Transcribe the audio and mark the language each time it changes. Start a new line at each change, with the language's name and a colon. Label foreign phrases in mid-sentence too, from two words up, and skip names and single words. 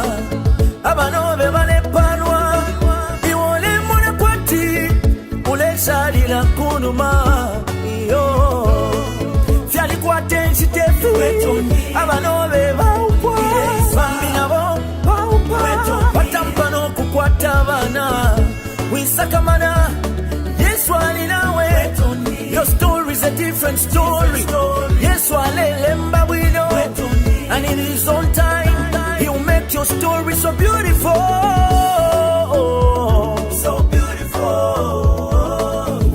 Bemba: abanobe banepanwa iwole mona kwati uleshalila kunuma iyo fyali kwatenshi tefu abanobe baupwa bambi nabo baupwa batampano kukwata bana wisakamana Yesu alinawe.
English: Your story is a different story.
Bemba: Yesu alelemba wino
English: and in his own time he will make your story so beautiful. So beautiful.